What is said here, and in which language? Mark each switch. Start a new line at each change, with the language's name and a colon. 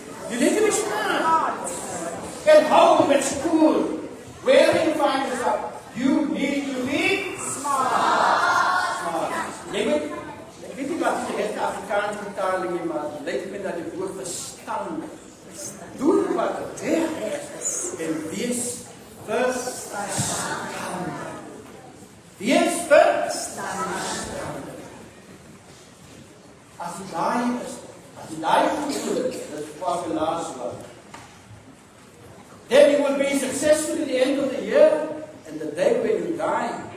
English: You need to be smart. At home, at school, wherever you find yourself, you need to be smart.
Afrikaans: Jy weet nie wat die hele Afrikaanse vertaling is, maar lyk my na die woord verstand. Doen wat reg is en wees verstandig. Wees verstandig. As jy daai voel, dit is pas die laaste wat.
English: Then you will be successful at the end of the year and the day when you die.